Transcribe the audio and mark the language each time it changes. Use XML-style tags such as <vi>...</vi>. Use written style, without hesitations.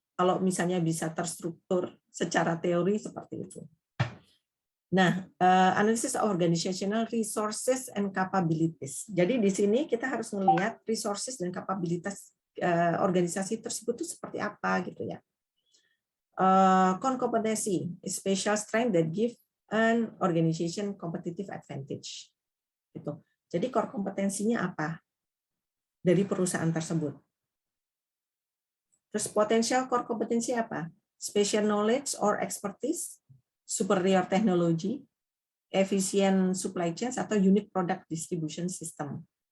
<id>Kalau misalnya bisa terstruktur secara teori seperti itu. Nah, analisis</id> <en>organizational resources and capabilities.</en> <id>Jadi di sini kita harus melihat resources dan kapabilitas organisasi tersebut itu seperti apa gitu ya.</id> <en>Core competency, special strength that give an organization competitive advantage.</en> <id>Gitu. Jadi core kompetensinya apa dari perusahaan tersebut? Terus potensial core kompetensi apa?</id> <en>Special knowledge or expertise, superior technology, efisien supply chain,</en> <id>atau</id> <en>unique product distribution system.</en>